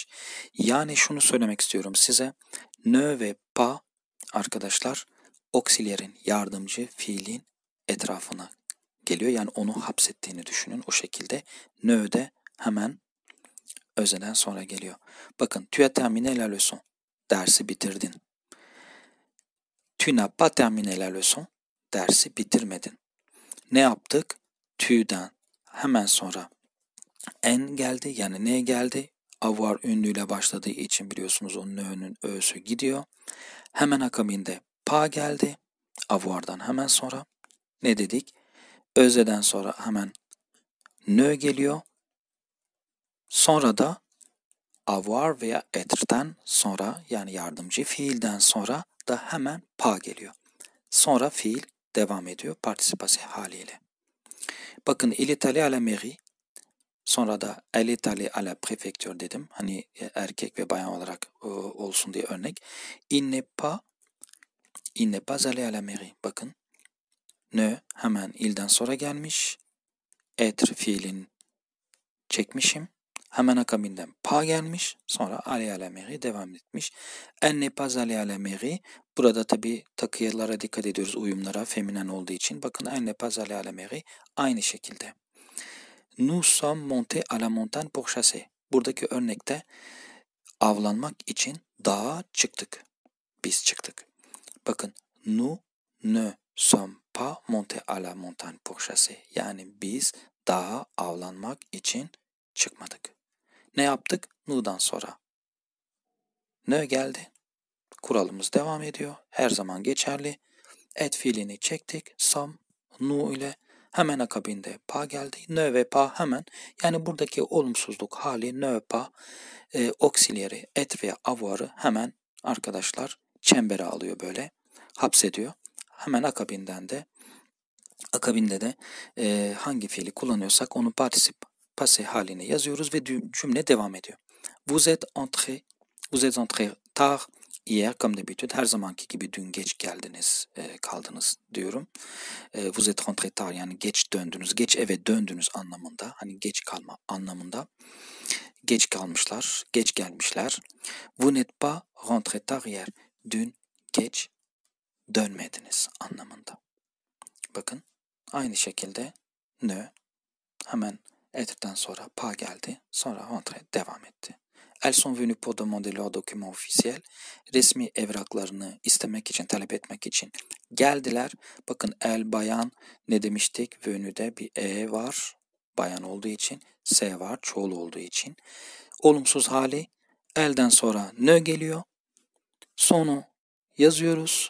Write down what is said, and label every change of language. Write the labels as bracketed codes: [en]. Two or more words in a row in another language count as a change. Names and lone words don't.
[tr] Yani şunu söylemek istiyorum size. Ne ve pas arkadaşlar auxiliarin yardımcı fiilin etrafına geliyor. Yani onu hapsettiğini düşünün o şekilde. Ne de hemen özneden sonra geliyor. Bakın [fr] tu as terminé la leçon. [tr] Dersi bitirdin. [fr] Tu n'as pas terminé la leçon. [tr] Dersi bitirmedin. Ne yaptık? Tu'dan hemen sonra en geldi yani ne geldi? Avoir ünlüyle başladığı için biliyorsunuz o ne'nün ö'sü gidiyor. Hemen akabinde pas geldi. Avoir'dan hemen sonra ne dedik? Özneden sonra hemen ne geliyor. Sonra da avoir veya etre'den sonra yani yardımcı fiilden sonra da hemen pas geliyor. Sonra fiil devam ediyor participasyon haliyle. Bakın [fr] il est allé à la mairie. [tr] Sonra da [fr] elle est allée à la préfecture dedim. [tr] Hani erkek ve bayan olarak olsun diye örnek. [fr] Il n'est pas allé à la mairie. [tr] Bakın ne hemen ilden sonra gelmiş. Être fiilin çekmişim. Hemen akabinden pas gelmiş. [fr] Sonra aller à la mairie [tr] devam etmiş. [fr] Elle n'est pas allée à la mairie. [tr] Burada tabii takıyalara dikkat ediyoruz uyumlara feminen olduğu için. Bakın [fr] elle n'est pas allée à la mairie. [tr] Aynı şekilde. [fr] Nous sommes montés à la montagne pour chasser. [tr] Buradaki örnekte avlanmak için dağa çıktık. Biz çıktık. Bakın [fr] nous ne sommes pas montés à la montagne pour chasser. [tr] Yani biz dağa avlanmak için çıkmadık. Ne yaptık? Nu'dan sonra. Ne geldi? Kuralımız devam ediyor. Her zaman geçerli. Et fiilini çektik. Sommes, nu ile hemen akabinde pas geldi. Ne ve pas hemen. Yani buradaki olumsuzluk hali [fr] ne pas [tr] auxiliary et veya avoir'ı hemen arkadaşlar çembere alıyor böyle. Hapsediyor. Hemen akabinde de hangi fiili kullanıyorsak onun particip passé halini yazıyoruz ve cümle devam ediyor. [fr] Vous êtes entré tard hier comme d'habitude. [tr] Her zamanki gibi dün geç geldiniz, kaldınız diyorum. [fr] Vous êtes rentré tard [tr] yani geç döndünüz, geç eve döndünüz anlamında. Hani geç kalma anlamında. Geç kalmışlar, geç gelmişler. [fr] Vous n'êtes pas rentré tard hier. [tr] Dün geç dönmediniz anlamında. Bakın aynı şekilde ne hemen et'ten sonra pas geldi. Sonra rentré devam etti. [fr] Elles sont venues pour demander leurs documents officiels. [tr] Resmi evraklarını istemek için, talep etmek için geldiler. Bakın el bayan ne demiştik? Venue'de bir e var. bayan olduğu için, S var çoğul olduğu için. Olumsuz hali elden sonra nö geliyor. Sonu yazıyoruz.